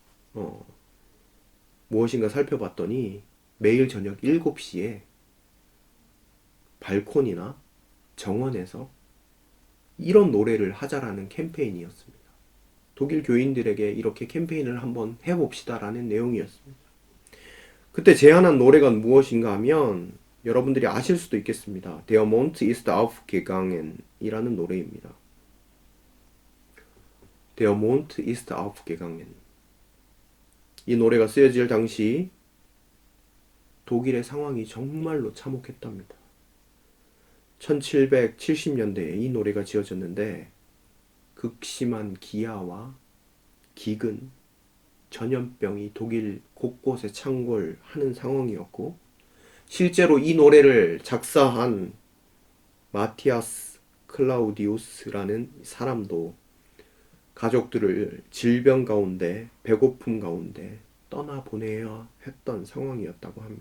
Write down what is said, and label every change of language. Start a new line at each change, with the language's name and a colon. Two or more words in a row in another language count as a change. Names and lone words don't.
Korean: 무엇인가 살펴봤더니 매일 저녁 7시에 발코니나 정원에서 이런 노래를 하자라는 캠페인이었습니다. 독일 교인들에게 이렇게 캠페인을 한번 해봅시다라는 내용이었습니다. 그때 제안한 노래가 무엇인가 하면 여러분들이 아실 수도 있겠습니다. Der Mond ist aufgegangen 이라는 노래입니다. Der Mond ist aufgegangen. 이 노래가 쓰여질 당시 독일의 상황이 정말로 참혹했답니다. 1770년대에 이 노래가 지어졌는데 극심한 기아와 기근, 전염병이 독일 곳곳에 창궐하는 상황이었고, 실제로 이 노래를 작사한 마티아스 클라우디우스라는 사람도 가족들을 질병 가운데, 배고픔 가운데 떠나보내야 했던 상황이었다고 합니다.